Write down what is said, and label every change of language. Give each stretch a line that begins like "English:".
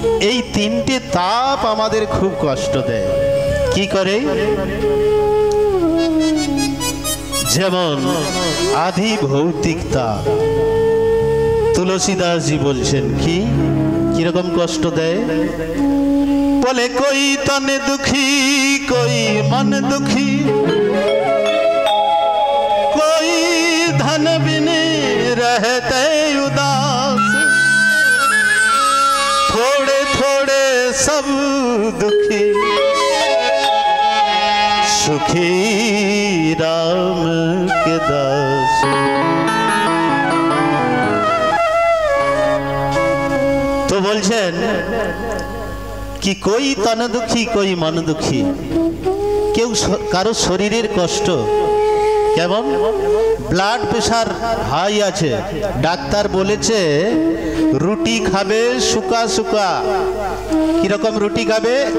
Bangla: এই তিনটে তাপ আমাদের খুব কষ্ট দেয়। কি করে? যেমন আধিভৌতিক তাপ তুলসীদাসজি বলছেন কি কিরকম কষ্ট দেয়।
Hindi: बोले कोई तन दुखी कोई मन दुखी, कोई धन बिन रहते उदास, थोड़े थोड़े सब दुखी, सुखी राम के दास। तो बोलছেন कि कोई तन दुखी कोई मन दुखी,
Bangla: কেউ কারো শরীরের কষ্ট, কেমন ব্লাড প্রেশার হাই আছে, ডাক্তার বলেছে রুটি খাবে শুকা শুকা। কিরকম রুটি খাবে?